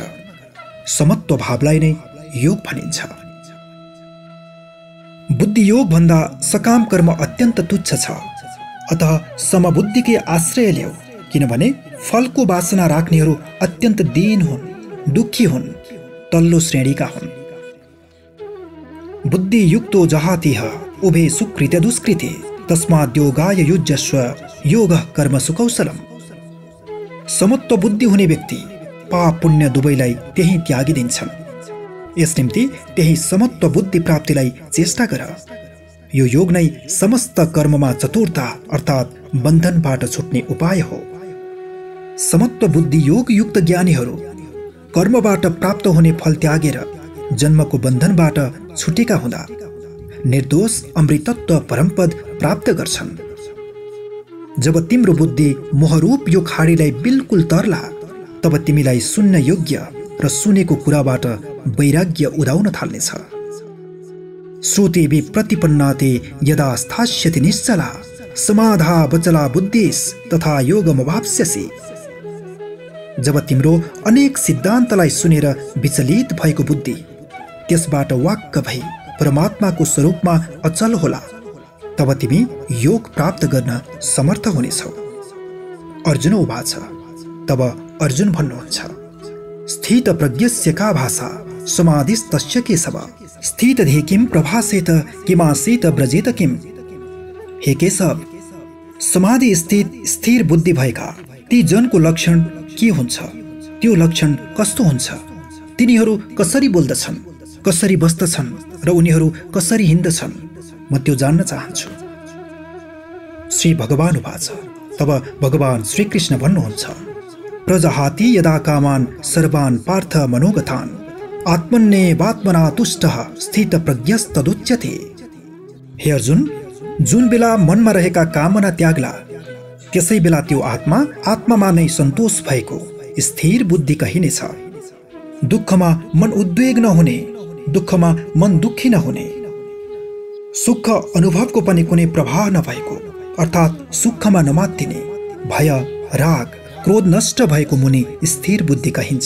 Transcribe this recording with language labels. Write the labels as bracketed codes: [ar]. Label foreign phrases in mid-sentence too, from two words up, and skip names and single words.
[ne] समत्व भावलाई नै योग भनिन्छ। बुद्धि योग भन्दा सकाम कर्म अत्यन्त तुच्छ छ। अतः समबुद्धिकै आश्रय ल्याऊ, किनभने फलको वासना राख्नेहरू अत्यन्त दीन हुन्, दुखी हुन्, तल्लो श्रेणीका हुन्। [sa] बुद्धि युक्तो जहातिह उभे सुकृत्य दुष्कृते तस्माद्योगाय युज्यस्व योगः कर्मसु कौशलम्। [ne] समत्व बुद्धि हुने व्यक्ति पाप पुण्य दुवैलाई त्यही त्यागिदिन्छन्। यस निम्ति त्यही समत्व बुद्धि प्राप्तिलाई चेष्टा गर। यो योग नै समस्त कर्ममा चतुरता अर्थात् बन्धनबाट छुट्ने उपाय हो। समत्व बुद्धि योग युक्त ज्ञानीहरू कर्मबाट प्राप्त हुने फल त्यागेर जन्मको बन्धनबाट छुटेका हुँदा निर्दोष अमृतत्व परमपद प्राप्त गर्छन्। जब तिम्रो बुद्धि मोहरूप यो खाडीलाई बिल्कुल तर्ला, तब तिमीलाई सुन्न योग्य र सुनेको कुराबाट वैराग्य उदाउन थाल्नेछ। [sa] श्रुतिभि प्रतिपन्नाते यदा स्थास्यति निश्चला समाधा वचला बुद्धिस् तथा योगमवाप्स्यसि। [ne] जब तिम्रो अनेक सिद्धान्तलाई सुनेर विचलित भएको बुद्धि त्यसबाट वाक्क भई परमात्माको स्वरूपमा अचल होला, तब तिमी योग प्राप्त गर्न समर्थ हुनेछौ। [sa] अर्जुन उवाच। [ne] तब अर्जुन भन्नुहुन्छ, [sa] स्थित प्रज्ञस्य का भाषा समाधिस्तस्य केशव स्थितधि किं प्रभासेत किमासीत ब्रजेत किम्। [ne] हे केशव, समाधि स्थित स्थिर बुद्धि भएका ती जनको लक्षण के हुन्छ, त्यो लक्षण कस्तो हुन्छ, तिनीहरू कसरी बोल्दछन्, कसरी बस्दछन् र उनीहरू कसरी हिँड्दछन्, म त्यो जान्न चाहन्छु। [sa] श्री भगवान उवाच। [ne] तब भगवान श्रीकृष्ण भन्नुहुन्छ, [sa] प्रजहाति यदा कामान् सर्वान् पार्थ मनोगतान् आत्मन्येवात्मना तुष्टः स्थित प्रज्ञस्तदुच्यते। [ne] हे अर्जुन, जुन बेला मनमा रहेका कामना त्याग्ला, त्यसै बेला त्यो आत्मामा नै सन्तोष भएको स्थिर बुद्धि कहिनेछ। दुःखमा मन उद्वेग नहुने, दुःखमा मन दुःखी नहुने, सुख अनुभवको पनि कुनै प्रभाव नभएको अर्थात् सुखमा नमात्तिने, भय राग क्रोध नष्ट भएको मुनि स्थिर बुद्धि कहिन्छ।